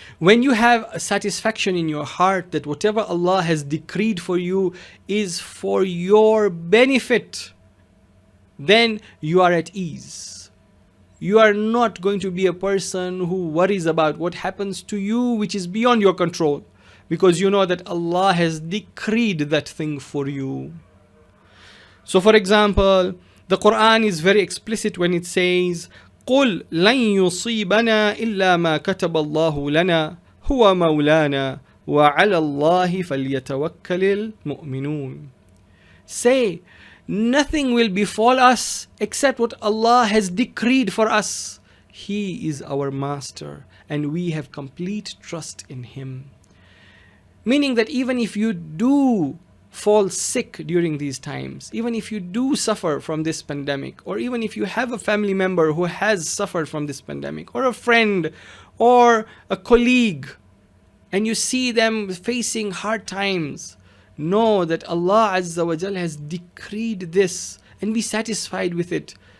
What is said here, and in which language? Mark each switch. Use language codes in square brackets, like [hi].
[en] When you have a satisfaction in your heart that whatever Allah has decreed for you is for your benefit, then you are at ease. You are not going to be a person who worries about what happens to you which is beyond your control, because you know that Allah has decreed that thing for you. So for example, the Quran is very explicit when it says, [ar] قُلْ لَن يُصِيبَنَا إِلَّا مَا كَتَبَ اللَّهُ لَنَا هُوَ مَوْلَانَا وَعَلَى اللَّهِ فَلْيَتَوَكَّلِ الْمُؤْمِنُونَ. [en] Say, nothing will befall us except what Allah has decreed for us. He is our master and we have complete trust in Him. Meaning that even if you do fall sick during these times, even if you do suffer from this pandemic, or even if you have a family member who has suffered from this pandemic, or a friend or a colleague, and you see them facing hard times, know that Allah Azza wa Jal has decreed this, and be satisfied with it.